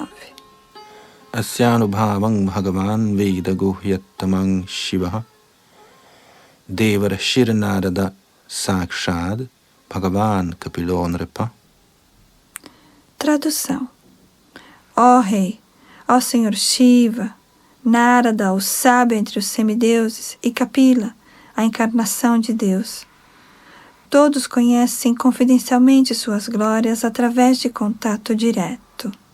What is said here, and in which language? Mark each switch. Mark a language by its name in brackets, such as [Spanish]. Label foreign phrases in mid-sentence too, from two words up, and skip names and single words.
[Sanskrit] Asyanubhavang Bhagavan Veda Guhyattamang Shivaha Devara Shirnarada Sakshad Bhagavan Kapilo Nripa. [Portuguese] Tradução. Ó Rei, ó Senhor Shiva, Narada, o sábio entre os semideuses, e Kapila, a encarnação de Deus. Todos conhecem confidencialmente suas glórias através de contato direto.